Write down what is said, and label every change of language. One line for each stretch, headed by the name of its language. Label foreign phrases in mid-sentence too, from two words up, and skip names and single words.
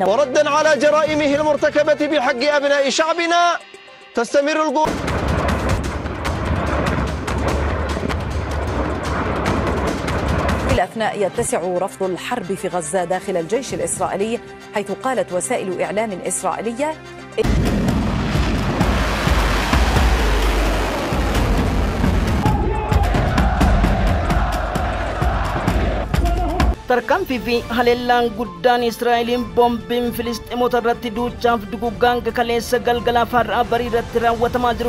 Arabic: وردا على جرائمه المرتكبة بحق أبناء شعبنا تستمر القوة. في الأثناء يتسع رفض الحرب في غزة داخل الجيش الإسرائيلي، حيث قالت وسائل إعلام إسرائيلية
Oromo: tarkaanfii fi haleellaan guddaan Israa'eliin boombiin Filisxeemota irratti duuchaaf duguuggaan kaleessa galgalaa far'aa barii irratti raawwatamaa jiru.